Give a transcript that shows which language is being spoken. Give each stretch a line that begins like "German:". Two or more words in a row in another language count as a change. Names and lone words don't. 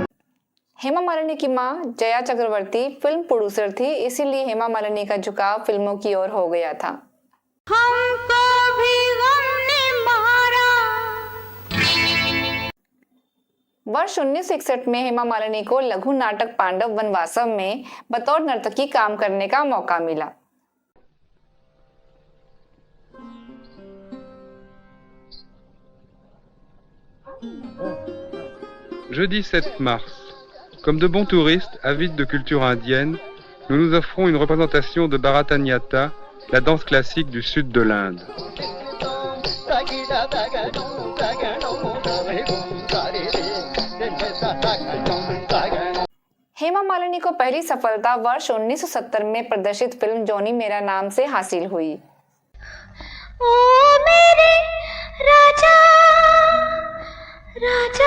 Hindi: हेमा मालिनी की मां जया चक्रवर्ती फिल्म प्रोड्यूसर थी, इसीलिए हेमा मालिनी का झुकाव फिल्मों की ओर हो गया था। हमको भी गम ने मारा। वर्ष 1961 में हेमा मालिनी को लघु नाटक पांडव वनवासव में बतौर नर्तकी काम करने का मौका मिला।
French: Jeudi 7 mars. Comme de bons touristes, avides de culture indienne, nous nous offrons une représentation de Bharatanatyam, la danse classique du sud de l'Inde.
Hindi: हेमा मालिनी को पहली सफलता वर्ष 1970 में प्रदर्शित फिल्म जॉनी मेरा नाम से हासिल हुई। ओ मेरे राजा, राजा।